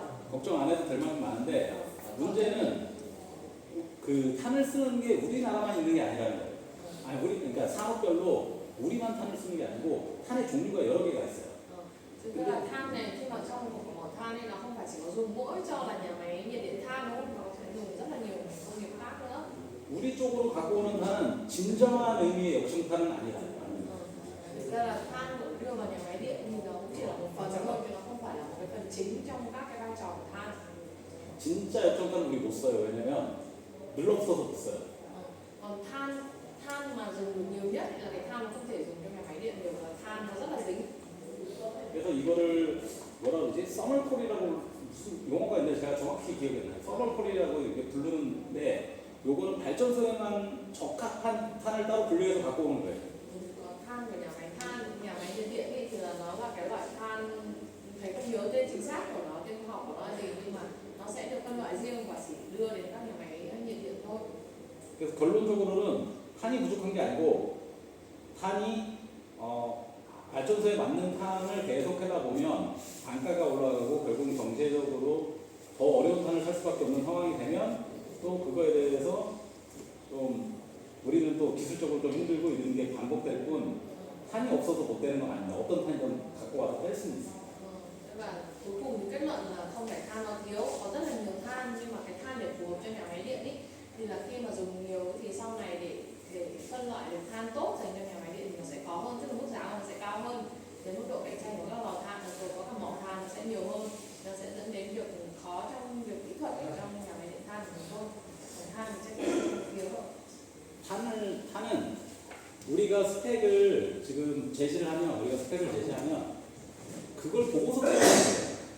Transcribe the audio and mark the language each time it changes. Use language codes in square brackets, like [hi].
[ko] 걱정 안 해도 될 만큼 많은데 문제는 그 탄을 쓰는 게 우리나라만 있는 게 아니라는 거예요. 아니 우리 그러니까 산업별로 우리만 탄을 쓰는 게 아니고 탄의 종류가 여러 개가 있어요. [vi] Tức là than này khi mà trong một mỏ than này nó không phải chỉ có dùng mỗi cho là nhà máy nhiệt điện than đúng không? Nó sẽ dùng rất là nhiều công nghiệp khác nữa. [ko] 우리 쪽으로 갖고 오는 탄은 진정한 의미의 역청탄은 아니라. [vi] Thực ra là than được đưa vào nhà máy điện thì nó cũng chỉ là một phần thôi, chứ nó không phải là một cái phần chính trong các cái vai trò của than. [ko] 진짜 역청탄은 우리 못 써요. 왜냐면 늘 없어서 못 써요. [vi] Còn than mà dùng được nhiều nhất là cái than không thể dùng trong nhà máy điện được, là than nó rất là dính. [ko] 그래서 이거를 뭐라 그러지? 서멀콜이라고 무슨 용어가 있는데 제가 정확히 기억이 안 나요. 서멀콜이라고 이렇게 부르는데 요거는 발전소에만 적합한 탄을 따로 분류해서 갖고 오는 거예요. [vi] Than của nhà máy nhiệt điện thì là nó là cái loại than, thầy không nhớ tên chính xác của nó, tên khoa học của nó là gì, nhưng mà nó sẽ được phân loại riêng và chỉ đưa đến các nhà máy nhiệt điện thôi. [ko] 그래서 결론적으로는 탄이 부족한 게 아니고 탄이 발전소에 맞는 탄을 계속 하다 보면 단가가 올라가고 결국 경제적으로 더 어려운 탄을 살 수밖에 없는 상황이 되면 또 그거에 대해서 좀 우리는 또 기술적으로 좀 힘들고 이런 게 반복될 뿐 탄이 없어서 못 되는 건 아닙니다. 어떤 탄이든 갖고 와서 뺄 수는 있어요. [vi] Và cuối cùng thì kết luận là không phải than nó thiếu, có rất là nhiều than, nhưng mà cái than để phù hợp cho nhà máy điện ý, thì là khi mà dùng nhiều thì sau này để phân loại được than tốt dành cho nhà máy điện thì nó sẽ có hơn, tức là mức giá nó sẽ cao hơn, đến mức độ cạnh tranh của các lò than rồi có các mỏ than nó sẽ nhiều hơn, nó sẽ dẫn đến việc khó trong việc kỹ thuật ở trong nhà máy điện than của mình thôi. Còn than thì sẽ thiếu hơn. [ko] 탄은 우리가 스펙을 지금 제시를 하면 우리가 스펙을 제시하면 그걸 보고서 써야 돼요.